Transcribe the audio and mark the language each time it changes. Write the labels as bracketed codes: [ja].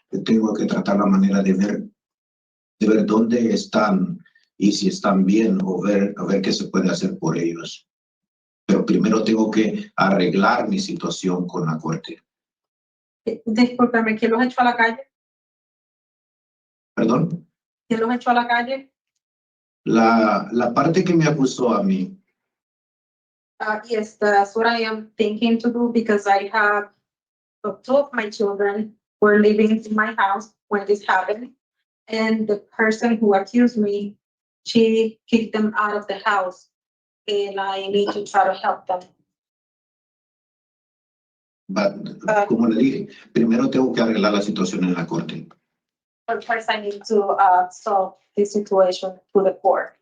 [es] tengo que tratar la manera de ver dónde están y si están bien o a ver qué se puede hacer por ellos. Pero primero tengo que arreglar mi situación con la corte. Discúlpame, ¿quién los echó a la calle? ¿Perdón? ¿Quién los echó a la calle? La parte que me acusó a mí, [en] Yes, that's what I am thinking to do because I have two of my children were living in my house when this happened. And the person who accused me, she kicked them out of the house. And I need to try to help them. [es] como le dije, primero tengo que arreglar la situación en la corte. [en] But first I need to solve this situation through the court.